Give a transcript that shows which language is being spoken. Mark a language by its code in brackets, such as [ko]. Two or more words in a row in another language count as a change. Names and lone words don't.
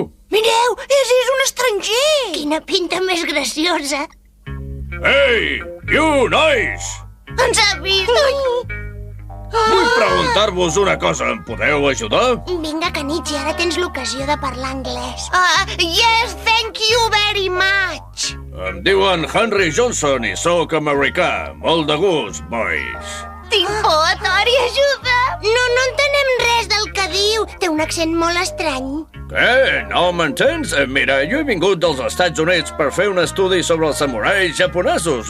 [ca] Mireu, és un estranger. Quina pinta més graciosa. Ei, you, nois! Ens ha vist. Vull preguntar-vos una cosa. Em podeu ajudar? Vinga, Kenichi, ara tens l'ocasió de parlar anglès. [en] Yes, thank you very much. [ca] Em diuen Henry Johnson i sóc americà. Molt de gust, boys. Tinc por, Tori, ajuda. No entenem res del que diu. Té un accent molt estrany. Què? No m'entens? Mira, jo he vingut dels Estats Units per fer un estudi sobre els samurais japonesos.